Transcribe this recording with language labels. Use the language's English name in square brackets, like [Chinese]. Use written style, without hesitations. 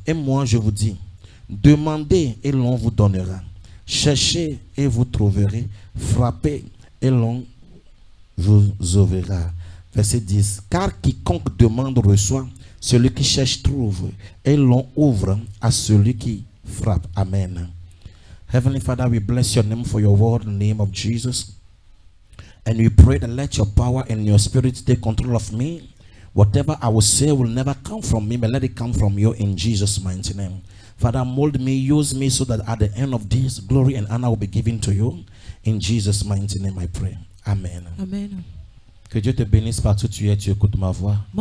[French] Et moi je vous dis, demandez et l'on vous donnera, cherchez et vous trouverez, frappez et l'on vous ouvrira. Verset 10. Car quiconque demande reçoit, celui qui cherche trouve, et l'on ouvre à celui qui frappe. Amen. [English] Heavenly Father, we bless your name for your word in the name of Jesus. And we pray that let your power and your spirit take control of me. Whatever I will say will never come from me, but let it come from you in Jesus' mighty name. Father, mold me, use me so that at the end of this, glory and honor will be given to you. In Jesus' mighty name I pray. Amen. Amen. [French] Que Dieu te bénisse partout où tu es, tu écoutes ma voix.